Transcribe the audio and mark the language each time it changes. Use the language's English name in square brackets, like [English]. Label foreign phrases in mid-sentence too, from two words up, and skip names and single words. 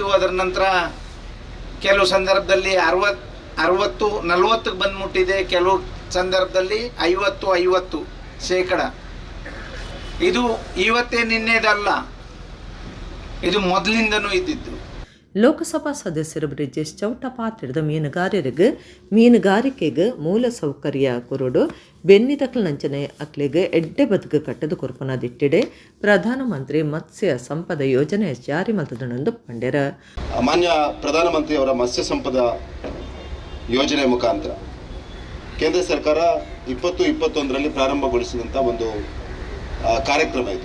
[Kannada] ಅದರ ನಂತರ ಕೆಲವು ಸಂದರ್ಭದಲ್ಲಿ 60-40 ಬಂದ್ಬಿಟ್ಟಿದೆ. ಕೆಲವು ಸಂದರ್ಭದಲ್ಲಿ 50-50%. ಇದು ಇವತ್ತೇ ನಿನ್ನೆದಲ್ಲ, ಇದು ಮೊದಲಿಂದನೂ ಇದ್ದಿದ್ದು. [Tulu] ಲೋಕಸಭಾ ಸದಸ್ಯರು ಬ್ರಿಜೇಶ್ ಚೌಟ ಪಾತ್ರದ ಮೀನುಗಾರಿಕೆಗೆ ಮೂಲ ಸೌಕರ್ಯ ಕೊರಡು ಬೆನ್ನಿದಕಲ್ ನಂಚನೆ ಅಕ್ಲೆಗೆ ಎಡ್ಡೆ ಬದುಕು ಕಟ್ಟದು ಕೊರ್ಪನದಿಟ್ಟಿಡೆ ಪ್ರಧಾನಮಂತ್ರಿ ಮತ್ಸ್ಯ ಸಂಪದ ಯೋಜನೆ ಜಾರಿ ಮಲ್ತದನೊಂದು ಪಂಡ್ಯರ. [Kannada] ಮಾನ್ಯ ಪ್ರಧಾನಮಂತ್ರಿಯವರ ಮತ್ಸ್ಯ ಸಂಪದ ಯೋಜನೆ ಮುಖಾಂತರ ಕೇಂದ್ರ ಸರ್ಕಾರ 2021ರಲ್ಲಿ ಪ್ರಾರಂಭಗೊಳಿಸಿದಂಥ ಒಂದು ಕಾರ್ಯಕ್ರಮ ಇದು.